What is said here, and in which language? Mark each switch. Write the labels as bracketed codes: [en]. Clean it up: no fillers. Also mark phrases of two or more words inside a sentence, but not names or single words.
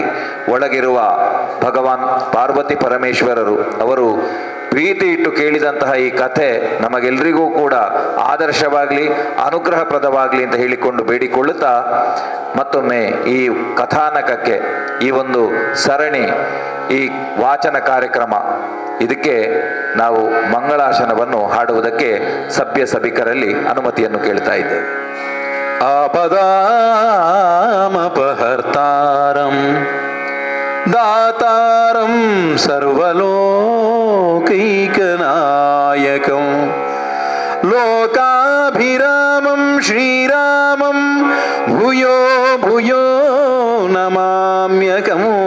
[kn] ಒಳಗಿರುವ ಭಗವಾನ್ ಪಾರ್ವತಿ ಪರಮೇಶ್ವರರು ಅವರು ಪ್ರೀತಿ ಇಟ್ಟು ಕೇಳಿದಂತಹ ಈ ಕಥೆ ನಮಗೆಲ್ಲರಿಗೂ ಕೂಡ ಆದರ್ಶವಾಗಲಿ, ಅನುಗ್ರಹಪ್ರದವಾಗಲಿ ಅಂತ ಹೇಳಿಕೊಂಡು ಬೇಡಿಕೊಳ್ಳುತ್ತಾ, ಮತ್ತೊಮ್ಮೆ ಈ ಕಥಾನಕಕ್ಕೆ, ಈ ಒಂದು ಸರಣಿ, ಈ ವಾಚನ ಕಾರ್ಯಕ್ರಮ, ಇದಕ್ಕೆ ನಾವು ಮಂಗಳಾಶನವನ್ನು ಹಾಡುವುದಕ್ಕೆ ಸಭ್ಯ ಸಭಿಕರಲ್ಲಿ ಅನುಮತಿಯನ್ನು ಕೇಳ್ತಾ ಇದ್ದೇವೆ. [sa] ಆಪದಾಮಪಹರ್ತಾರಂ ದಾತಾರಂ ಸರ್ವಲೋಕೈಕನಾಯಕಂ ಲೋಕಾಭಿರಾಮಂ ಶ್ರೀರಾಮಂ ಭೂಯೋ ಭೂಯೋ ನಮಾಮ್ಯಕಂ